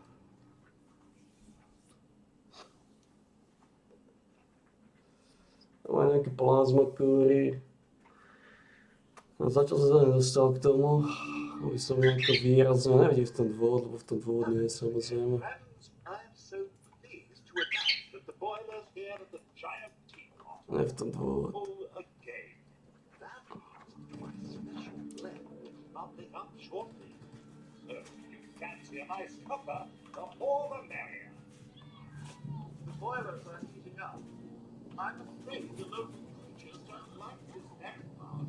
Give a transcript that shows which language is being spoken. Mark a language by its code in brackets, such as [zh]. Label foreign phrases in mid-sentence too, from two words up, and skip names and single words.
[sk] Má nejaké plazmakúry. Zatiaľ som sa nedostal k tomu, aby som nejako výrazne nevidel v tom dôvod, lebo v tom dôvod nie je samozrejme. Nie v tom dôvod. [en] I'm afraid the local creatures don't like this next part.